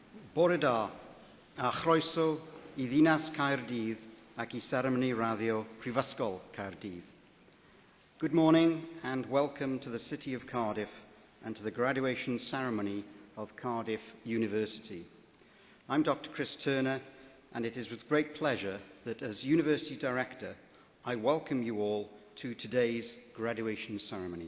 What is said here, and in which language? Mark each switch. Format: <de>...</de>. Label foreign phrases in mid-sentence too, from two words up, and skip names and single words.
<cy>Bore da, a chroeso I ddinas Caerdydd ac I seremoni raddio Prifysgol Caerdydd.</cy> <en>Good morning and welcome to the City of Cardiff and to the graduation ceremony of Cardiff University. I'm Dr. Chris Turner, and it is with great pleasure that as University Director, I welcome you all to today's graduation ceremony.</en>